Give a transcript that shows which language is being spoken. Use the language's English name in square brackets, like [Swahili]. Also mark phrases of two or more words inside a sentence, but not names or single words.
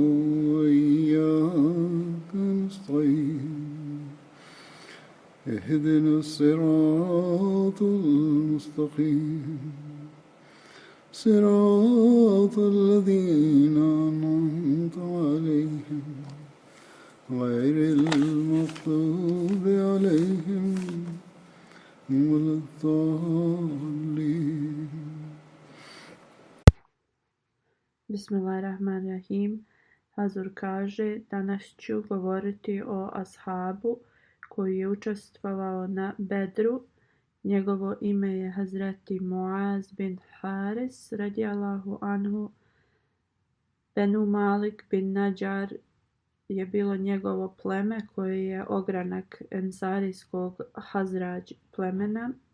[Arabic] وإياك نستعين اهدنا الصراط المستقيم صراط الذين أنعمت عليهم غير المغضوب عليهم ولا الضالين. Bismillahirrahmanirrahim. [Bosnian] Hazur kaže, danas ću govoriti o ashabu koji je učestvovao na Bedru. Njegovo ime je Hazreti Muaz bin Haris [Arabic] رضي الله عنه. [Bosnian] Benu Malik bin Nadjar je bilo njegovo pleme koje je ogranak ensarijskog Hazrađ plemena.